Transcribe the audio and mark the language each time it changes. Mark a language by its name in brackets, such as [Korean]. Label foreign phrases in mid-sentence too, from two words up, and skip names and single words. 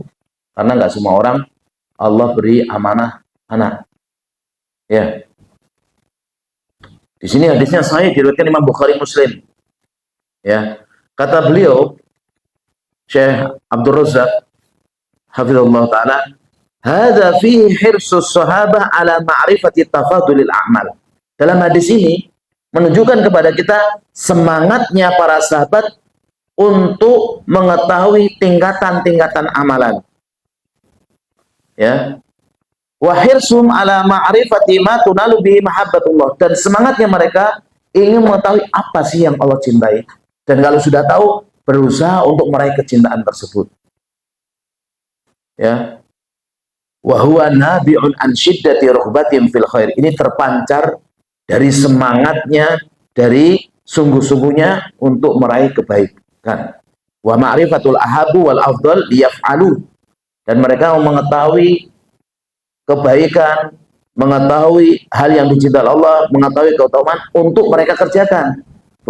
[Indonesian] Karena nggak semua orang Allah beri amanah anak. Ya. Di sini hadisnya sahih, diriwayatkan Imam Bukhari Muslim. Ya. Kata beliau, Syekh Abdul Razzaq [Arabic] حفظه الله تعالى هذا فيه حرص الصحابة على معرفة تفاضل الأعمال. [Indonesian] Dalam hadis ini menunjukkan kepada kita semangatnya para sahabat untuk mengetahui tingkatan-tingkatan amalan. Ya. [Arabic] وحرصهم على معرفة ما تنال به محبة الله, [Indonesian] dan semangatnya mereka ingin mengetahui apa sih yang Allah cintai, dan kalau sudah tahu berusaha untuk meraih kecintaan tersebut. Ya. [Arabic] وهو نابع عن شدة رهبة في الخير. [Indonesian] Ini terpancar dari semangatnya, dari sungguh-sungguhnya untuk meraih kebaikan. [Arabic] ومعرفة الأحب والأفضل ليفعلوه, [Indonesian] dan mereka mengetahui kebaikan, mengetahui hal yang dicintai Allah, mengetahui keutamaan untuk mereka kerjakan.